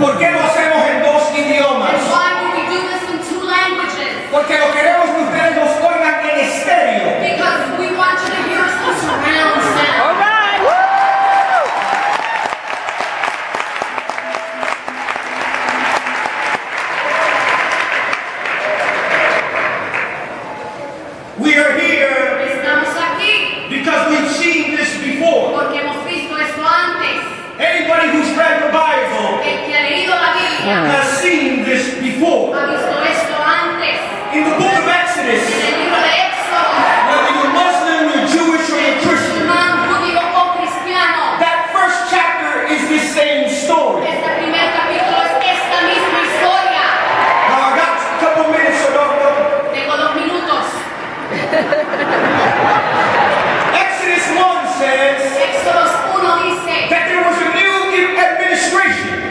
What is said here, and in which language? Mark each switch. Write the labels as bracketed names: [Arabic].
[Spanish] ¿Por qué lo hacemos en 2 idiomas? [English] And why do we do this in 2 languages? [Spanish] Porque lo queremos que ustedes nos oigan en estéreo. [English] Because we want you to hear us in surround sound. We are here [Spanish] Estamos aquí [English] because we've seen this before. [Spanish] porque hemos visto esto antes. [English] Anybody who's read the Bible [Spanish] El que ha leído la Biblia [English] has seen this before. [Spanish] ha visto esto antes. [English] In the book of [Spanish] En [English] Exodus, [Spanish] el libro de Éxodo, [English] whether you're Muslim, you're Jewish, or you're Christian, [Spanish] musulmán, judío o cristiano, [English] that first chapter is this same story. [Spanish] este primer capítulo es esta misma historia. [English] Now I got a couple minutes, so don't go. [Spanish] Tengo 2 minutos. [English] Exodus 1 says [Spanish] Éxodo 1 dice [English] that there was a new administration